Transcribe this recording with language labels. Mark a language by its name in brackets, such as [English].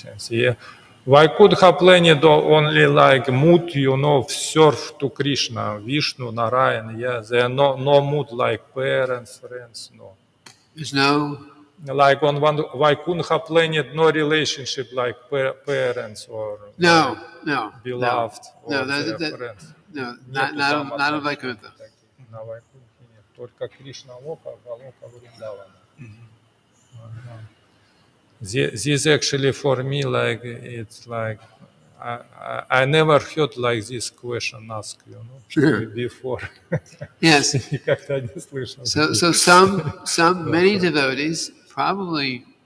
[English] и Vaikuntha planet only like mood, serve to Krishna, Vishnu, Narayana, they are no mood like parents, friends, no. There's no... Like on one Vaikuntha planet, no relationship like parents or beloved or their friends. No, not on Vaikuntha. [Russian] На Вайкунтхе нет, только Кришна Лока, Галока Вриндавана. [English] This actually for me like it's like I never heard like this question asked, before. Yes. [Russian] Никогда не слышал. [English] So many devotees, probably